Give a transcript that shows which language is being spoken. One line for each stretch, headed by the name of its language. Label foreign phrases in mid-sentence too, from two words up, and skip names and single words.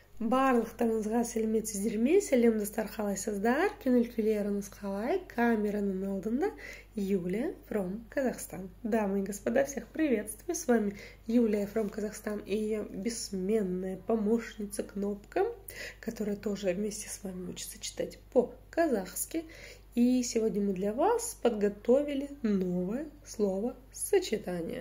Kazakh: Барлықтарыңызға сәлеметсіздер ме? Сәлемдестер, қалайсыздар? Көңіл күйлеріңіз қалай? Камераның алдында Юлия from Казахстан.
Russian: Дамы и господа, всех приветствую. С вами Юлия from Казахстан и ее бессменная помощница Кнопка, которая тоже вместе с вами учится читать по-казахски. И сегодня мы для вас подготовили новое слово-сочетание.